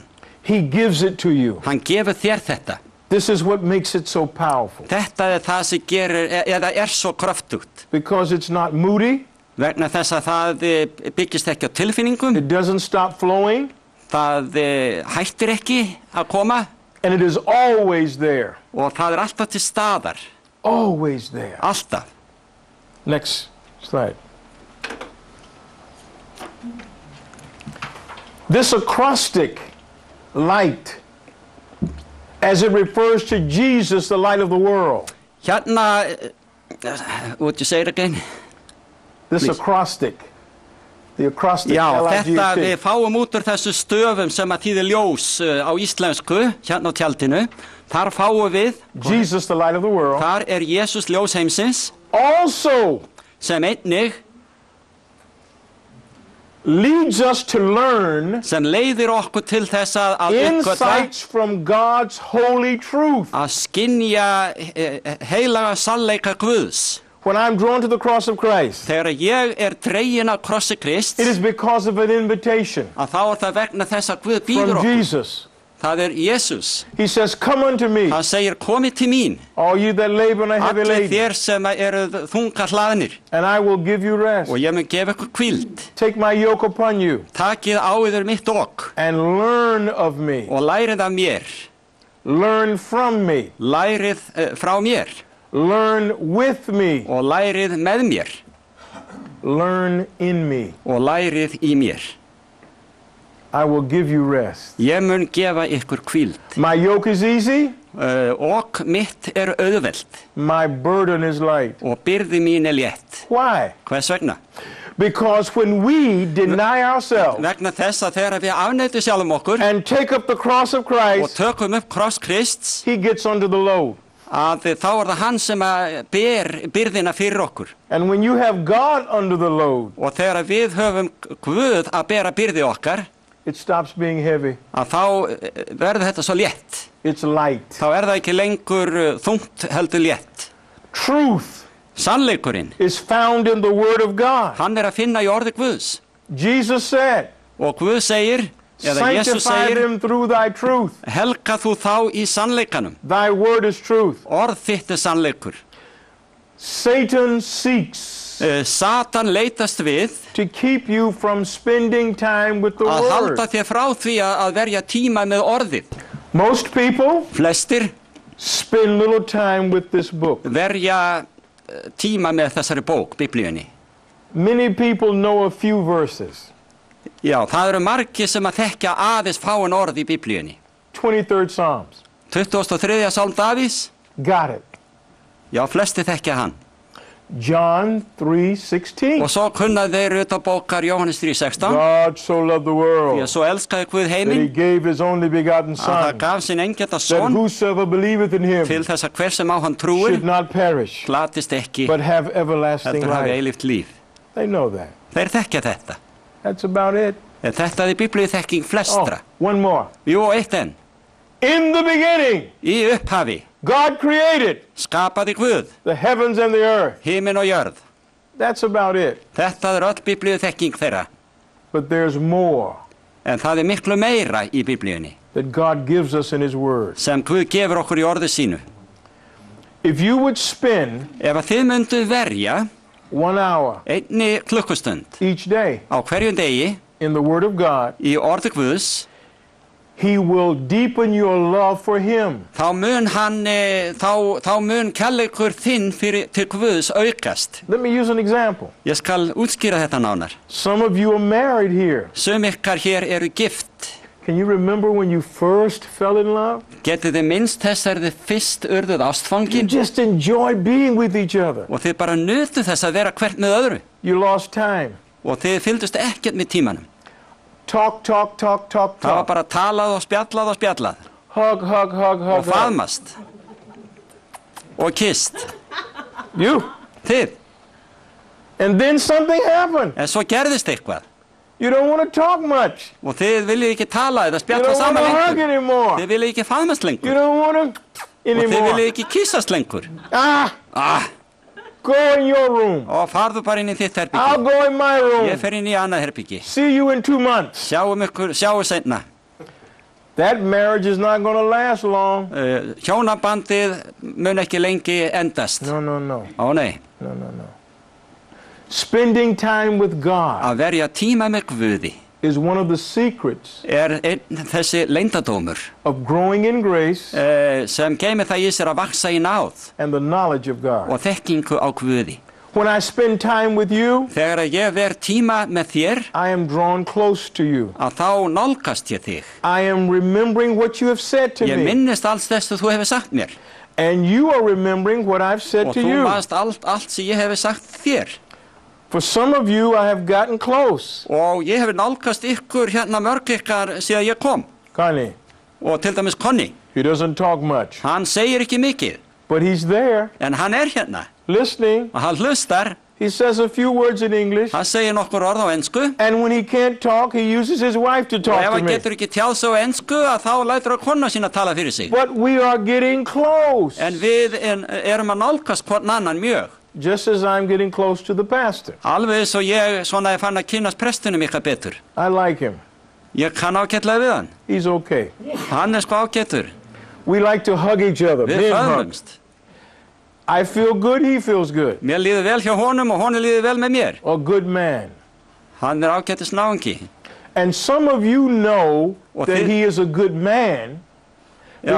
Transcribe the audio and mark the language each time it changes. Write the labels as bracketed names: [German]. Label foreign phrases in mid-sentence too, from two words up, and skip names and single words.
[English] He gives it to you. [Icelandic] Hann gefur þér þetta. [English] This is what makes it so powerful. [Icelandic] Þetta það sem gerir, eða svo kraftugt. [English] Because it's not moody. [Icelandic] Vegna þess að það byggist ekki á tilfinningum. [English] It doesn't stop flowing. [Icelandic] Það hættir ekki að koma. [English] And it is always there. [Icelandic] Og það alltaf til staðar. [English] Always there. [Icelandic] Alltaf. [English] Next slide. This acrostic light, as it refers to Jesus, the light of the world. Hérna, would you say it again? This Please. acrostic. The acrostic, [Icelandic] Já, [English] L-I-G-T. [Icelandic] þetta við fáum út úr þessu stöfum sem að þýðir ljós á íslensku, hérna á tjaldinu. Þar fáum við, [English] Jesus, the light of the world. [Icelandic] þar Jesus ljós heimsins, [English] Also [Icelandic] sem einnig, [English] leads us to learn [Icelandic] sem leiðir okkur til þess að uppgötva, [English] insights from God's holy truth. [Icelandic] að skynja heilaga sannleika Guðs. [English] When I'm drawn to the cross of Christ, [Icelandic] Þegar ég dregin af krossi Krists, [English] it is because of an invitation [Icelandic] að þá það vegna þess að Guð býður [English] from [Icelandic] okkur. [English] Jesus. [Icelandic] Það Jesus. [English] He says, come unto me, [Icelandic] Hann segir, komið til mín, [English] all you that labor and are heavy [Icelandic] allir [English] laden, [Icelandic] þér sem eru þunga hlaðnir, [English] and I will give you rest. [Icelandic] og ég mun gefa ykkur hvíld. [English] Take my yoke upon you [Icelandic] Takið á yður mitt ok [English] and learn of me. [Icelandic] og lærið af mér. [English] Learn from me. [Icelandic] Lærið frá mér [English] Learn with me. [Icelandic] og lærið með mér [English] Learn in me. [Icelandic] og lærið í mér. [English] I will give you rest. [Icelandic] Ég mun gefa ykkur hvíld. [English] My yoke is easy. [Icelandic] Ok mitt auðvelt [English] My burden is light. [Icelandic] og byrði mín létt. [English] Why? [Icelandic] Hvers vegna? [English] Because when we deny ourselves [Icelandic] Vegna þess að þegar við afneitum sjálfum okkur [English] and take up the cross of [Icelandic] og [English] Christ, [Icelandic] tökum upp kross Krists, [English] he gets under the load. [Icelandic] að þá er það hann sem að ber byrðina fyrir okkur. [English] And when you have God under the load, [Icelandic] Og þegar við höfum Guð að bera byrði okkar, [English] it stops being heavy. [Icelandic] að þá verður þetta svo létt. [English] It's light. [Icelandic] Þá er það ekki lengur þungt heldur létt. [English] Truth [Icelandic] Sannleikurinn, [English] is found in the Word of God. [Icelandic] hann er að finna í orði Guðs. [English] Jesus said, [Icelandic] Og Guð segir, eða Jesus [English] sanctify [Icelandic] segir, [English] them through thy truth. [Icelandic] helga þú þá í sannleikanum. [English] Thy word is truth. [Icelandic] Orð þitt er sannleikur. [English] Satan seeks [Icelandic] Satan leitast við [English] to keep you from spending time with the [Icelandic] að halda [English] Word. [Icelandic] þér frá því að verja tíma með orðið. [English] Most people [Icelandic] Flestir [English] spend little time with this book. [Icelandic] verja tíma með þessari bók, Biblíunni. [English] Many people know a few verses. [Icelandic] Já, það eru margir sem að þekkja aðeins fáin orð í Biblíunni. [English] 23rd Psalms. [Icelandic] 23. Sálm Davíðs, [English] Got it. [Icelandic] já, flestir þekkja hann. [English] John 3:16. [Icelandic] Og svo kunna þeir utan bókar Jóhannes 3:16, [English] God so loved the [Icelandic] því [English] world [Icelandic] að svo elskaði Guð [English] that he [Icelandic] heiminn [English] gave his only begotten [Icelandic] að það [English] Son, [Icelandic] gaf sinn engjarna [English] that [Icelandic] son [English] whosoever believeth in him [Icelandic] til þess að hver sem á hann trúir [English] should not perish, [Icelandic] glatist ekki, [English] but have everlasting [Icelandic] heldur hafi [English] life. [Icelandic] eilíft líf. [English] They know that. [Icelandic] Þeir þekkja þetta. [English] That's about it. [Icelandic] En þetta er Biblíu þekking [English] Oh, [Icelandic] flestra. [English] one more. [Icelandic] Jú, og eitt enn. [English] In the beginning, [Icelandic] Í upphafi [English] God created [Icelandic] skapaði Guð [English] the heavens and the earth. [Icelandic] himinn og jörð. [English] That's about it. [Icelandic] Þetta er öll Biblíu þekking þeirra. [English] But there's more [Icelandic] En það er miklu meira í Biblíunni [English] that God gives us in his word. [Icelandic] sem Guð gefur okkur í orðu sínu. [English] If you would spend [Icelandic] Ef að þið myndu verja [English] 1 hour [Icelandic] einni klukkustund [English] each day [Icelandic] á hverjum degi [English] in the word of God, [Icelandic] í orðu Guðs, [English] he will deepen your love for him. [Icelandic] þá mun hann, þá mun kærleikur þinn til Guðs aukast. [English] Let me use an example. [Icelandic] Ég skal útskýra þetta nánar. [English] Some of you are married here. [Icelandic] Sum ykkar hér eru gift. [English] Can you remember when you first fell in love? [Icelandic] Getið þið minnst þess að þið fyrst urðuð [English] You [Icelandic] ástfangin [English] just enjoyed being with each other. [Icelandic] og þið bara nutu þess að vera hvert með öðru [English] You lost time. [Icelandic] og þið fylgdust ekkert með tímanum. [English] Talk, talk, talk, talk, [Icelandic] Það var [English] talk. [Icelandic] bara talað og spjallað og spjallað [English] Hug, hug, hug, [Icelandic] og [English] hug, hug. [Icelandic] faðmast og kysst. [English] You. [Icelandic] Þið. [English] And then something happened. [Icelandic] En svo gerðist eitthvað [English] You don't want to talk much. [Icelandic] og þið viljið ekki tala eða [English] You [Icelandic] spjalla [English] don't want [Icelandic] saman [English] to hug [Icelandic] lengur. [English] anymore. [Icelandic] Þið viljið ekki faðmast [English] You [Icelandic] lengur [English] don't want to [Icelandic] og þið [English] anymore. [Icelandic] viljið ekki kyssast lengur. [English] Ah, go in your room. [Icelandic] Og farðu bara inn í þitt [English] I'll [Icelandic] herbyggi. [English] go in my [Icelandic] Ég [English] room. [Icelandic] fer inn í annað herbyggi. [English] See you in 2 months. [Icelandic] Sjáu seinna. [English] That marriage is not going to last long. [Icelandic] Hjónabandið mun ekki lengi endast. [English] No, no, no. [Icelandic] Ó nei, [English] No, no, no. Spending time with God [Icelandic] að verja tíma með Guði [English] is one of the secrets [Icelandic] þessi leyndadómur [English] of growing in grace [Icelandic] sem geymir það í sér að vaksa í náð [English] and the knowledge of God. [Icelandic] og þekkingu á Guði. [English] When I spend time with you, [Icelandic] Þegar að ég ver tíma með þér, [English] I am drawn close to you. [Icelandic] að þá nálgast ég þig. [English] I am remembering what you have said to [Icelandic] Ég [English] me. [Icelandic] minnist alls þess að þú hefur sagt mér [English] And you are remembering what I've said [Icelandic] og [English] to [Icelandic] þú [English] you. [Icelandic] manst allt sem ég hefur sagt þér. [English] For some of you, I have gotten close. [Icelandic] Og ég hefur nálgast ykkur hérna mörg ykkar síðan ég kom. [English] Connie, [Icelandic] Og til dæmis Conny, [English] he doesn't talk much, [Icelandic] hann segir ekki mikið, [English] but he's there [Icelandic] en hann er hérna [English] listening. [Icelandic] og hann hlustar. [English] He says a few words in English. [Icelandic] Hann segir nokkur orð á ensku [English] And when he can't talk, he uses his wife to [Icelandic] og [English] talk [Icelandic] ef [English] to [Icelandic] hann [English] me. [Icelandic] getur ekki tjáð sig á ensku að þá lætur að kona sína tala fyrir sig. [English] But we are getting close. [Icelandic] En við erum að nálgast hvern annan mjög. [English] Just as I'm getting close to the pastor. [Icelandic] Alveg svo ég svona er fann að kynast prestunum ykkar betur. [English] I like him. [Icelandic] Ég kann ágætlega við hann. [English] He's okay. [Icelandic] Hann er sko ágætur. [English] We like to hug each other. [Icelandic] Við [English] Men hug. [Icelandic] föðumst. [English] I feel good, he feels good. [Icelandic] Mér líður vel hjá honum og honum líður vel með mér. [English] A good man. [Icelandic] Hann er ágætis náungi. [English] And some of you know [Icelandic] Og [English] that [Icelandic] þið- [English] he is a good man [Icelandic] Já.